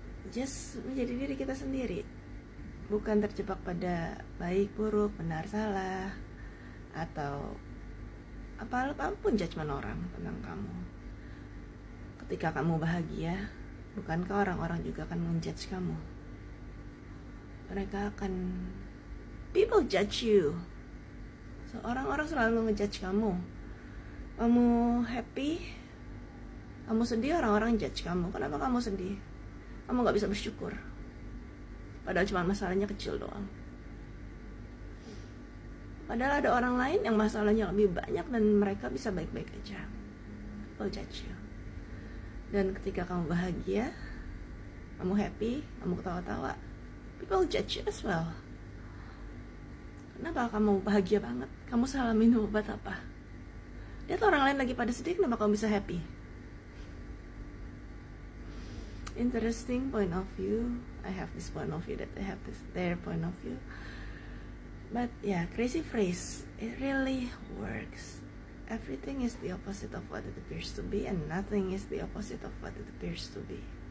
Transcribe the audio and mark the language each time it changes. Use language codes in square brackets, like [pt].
[id] Just menjadi diri kita sendiri, bukan terjebak pada baik, buruk, benar, salah, atau apapun judgement orang tentang kamu. Ketika kamu bahagia, bukankah orang-orang juga akan menjudge kamu? Mereka akan, [en] people judge you. [id] So, orang-orang selalu ngejudge kamu. Kamu happy, kamu sedih, orang-orang judge kamu. Kenapa kamu sedih? Kamu gak bisa bersyukur, padahal cuma masalahnya kecil doang. Padahal ada orang lain yang masalahnya lebih banyak dan mereka bisa baik-baik aja. [en] People judge you. [id] Dan ketika kamu bahagia, kamu happy, kamu ketawa-tawa, [en] people judge you as well. [id] Kenapa kamu bahagia banget? Kamu salah minum obat apa? Lihat orang lain lagi pada sedih, kenapa kamu bisa happy? [en] Interesting point of view. I have this point of view, that I have this their point of view. But yeah, crazy phrase, it really works. Everything is the opposite of what it appears to be, and nothing is the opposite of what it appears to be.